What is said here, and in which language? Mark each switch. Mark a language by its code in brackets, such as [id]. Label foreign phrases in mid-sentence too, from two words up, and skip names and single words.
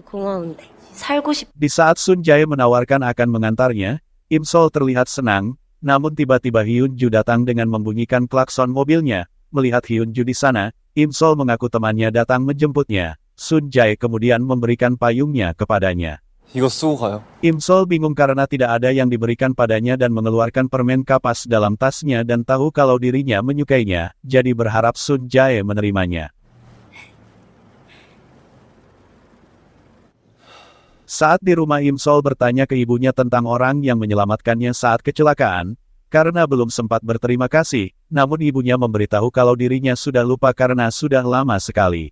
[id] Di saat Sun Jae menawarkan akan mengantarnya, Im Sol terlihat senang, namun tiba-tiba Hyun Ju datang dengan membunyikan klakson mobilnya. Melihat Hyun Ju di sana, Im Sol mengaku temannya datang menjemputnya. Sun Jae kemudian memberikan payungnya kepadanya. [ko] 이거 쓰고 가요. [id] Im Sol bingung karena tidak ada yang diberikan padanya dan mengeluarkan permen kapas dalam tasnya dan tahu kalau dirinya menyukainya, jadi berharap Sun Jae menerimanya. Saat di rumah Im Sol bertanya ke ibunya tentang orang yang menyelamatkannya saat kecelakaan, karena belum sempat berterima kasih, namun ibunya memberitahu kalau dirinya sudah lupa karena sudah lama sekali.